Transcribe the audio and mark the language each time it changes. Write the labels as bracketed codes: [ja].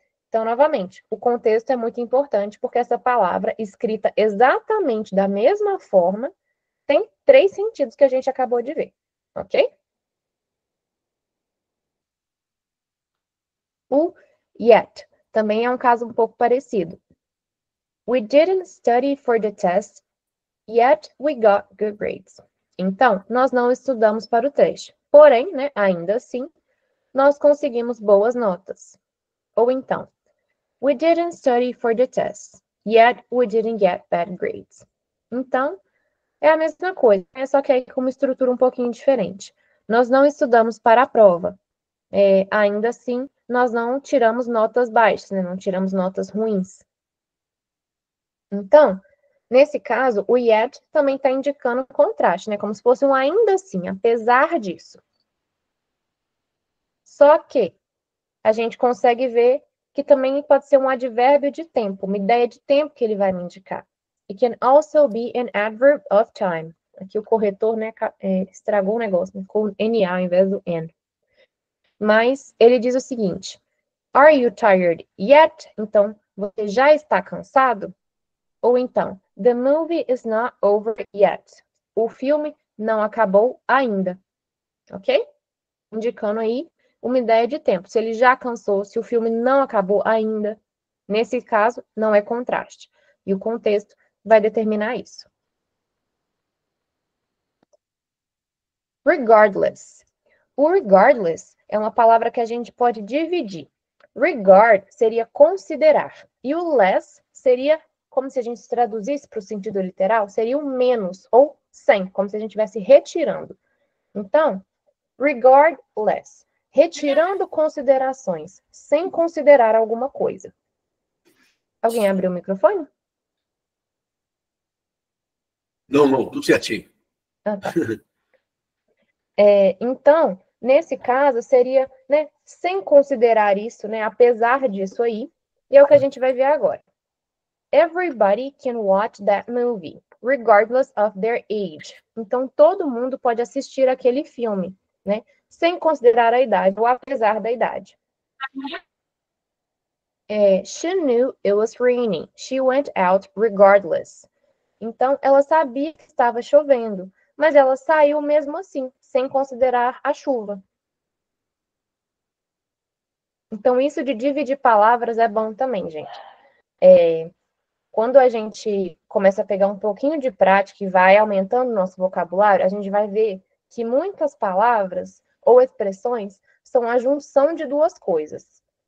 [pt] Então, novamente, o contexto é muito importante, porque essa palavra, escrita exatamente da mesma forma, tem 3 sentidos que a gente acabou de ver, ok? O yet também é um caso um pouco parecido. [en] We didn't study for the test, yet we got good grades. [pt] Então, nós não estudamos para o teste. Porém, né, ainda assim, nós conseguimos boas notas. Ou então, [en] we didn't study for the test, yet we didn't get bad grades. [pt] Então, é a mesma coisa, só que aí com uma estrutura um pouquinho diferente. Nós não estudamos para a prova. Ainda assim, nós não tiramos notas baixas, né? Não tiramos notas ruins. Então, nesse caso, o yet também está indicando contraste, né? Como se fosse um ainda assim, apesar disso. Só que a gente consegue ver que também pode ser um advérbio de tempo, uma ideia de tempo que ele vai me indicar. [en] It can also be an adverb of time. [pt] Aqui o corretor, né, estragou o negócio, ficou NA ao invés do N. Mas ele diz o seguinte: [en] Are you tired yet? [pt] Então, você já está cansado? Ou então, [en] The movie is not over yet. [pt] O filme não acabou ainda. Ok? Indicando aí uma ideia de tempo. Se ele já cansou, se o filme não acabou ainda, nesse caso, não é contraste. E o contexto vai determinar isso. Regardless. O regardless é uma palavra que a gente pode dividir. Regard seria considerar. E o less seria, como se a gente traduzisse para o sentido literal, seria o menos ou sem, como se a gente estivesse retirando. Então, regardless. Retirando considerações, sem considerar alguma coisa. Alguém abriu o microfone? Não, tudo certinho. Ah, tá. Então, nesse caso, seria, né, sem considerar isso, né, apesar disso aí, e é o que a gente vai ver agora. [en] Everybody can watch that movie, regardless of their age. [pt] Então, todo mundo pode assistir aquele filme, né, sem considerar a idade, ou apesar da idade. [en] She knew it was raining. She went out regardless. [pt] Então, ela sabia que estava chovendo, mas ela saiu mesmo assim, sem considerar a chuva. Então, isso de dividir palavras é bom também, gente. Quando a gente começa a pegar um pouquinho de prática e vai aumentando o nosso vocabulário, a gente vai ver que muitas palavras ou expressões são a junção de duas coisas.